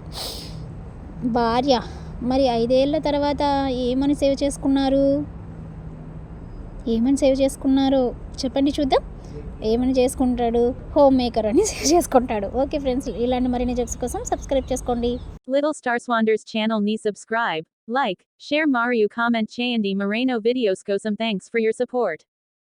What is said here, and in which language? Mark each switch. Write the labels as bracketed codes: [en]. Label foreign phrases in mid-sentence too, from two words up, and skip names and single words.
[te] భార్య, మరి 5 ఏళ్ల తర్వాత ఏమని సేవ్ చేసుకున్నారో చెప్పండి చూద్దాం. ఏమని చేసుకుంటాడు? [en] home maker [te] అని సేవ్ చేసుకుంటాడు. [en] okay friends, [te] ఇలాంటి మరిన్ని జోక్స్ కోసం సబ్స్క్రైబ్ చేసుకోండి. [en] Little Star Swanders channel ni subscribe, like, share మరియు కామెంట్ [te] చేయండి మరెన్నో [en] వీడియోస్ కోసం thanks for your support.